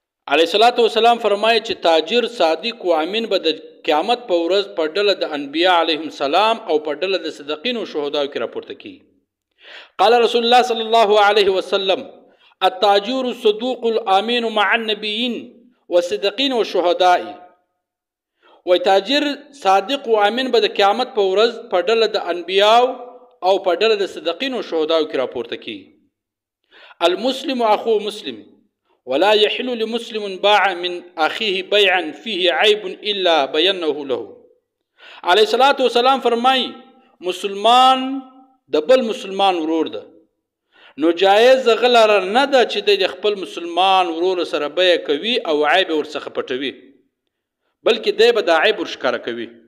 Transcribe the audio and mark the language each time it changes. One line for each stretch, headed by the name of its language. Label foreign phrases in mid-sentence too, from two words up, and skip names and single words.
Arabic: علیه الصلاۃ والسلام
Pashto: فرمایي چې تاجر صادق و امین به د قیامت په ورځ په ډله د انبیا
Arabic: علیهم السلام
Pashto: او په ډله د صدیقین او شهداو کې راپورته کیږي.
Arabic: قال رسول الله صلی الله علیه وسلم التاجر الصدوق الامین مع النبیین والصدیقین والشهداء.
Pashto: وای تاجر صادق و امین به د قیامت په ورځ په ډله د انبیاو او په ډله د صدیقین او شهداو کې راپورته کیږي.
Arabic: المسلم اخو مسلم ولا يحل لمسلم باع من اخيه بيعا فيه عيب الا بينه له. علیه الصلاۃ والسلام
Pashto: فرمایي مسلمان د بل مسلمان ورور ده، نو جایز غلره نه ده چې د خپل مسلمان ورور سره بیع کوي او عیب ورڅخه پټوي، بلکې دی به دا عیب ورښکاره کوي.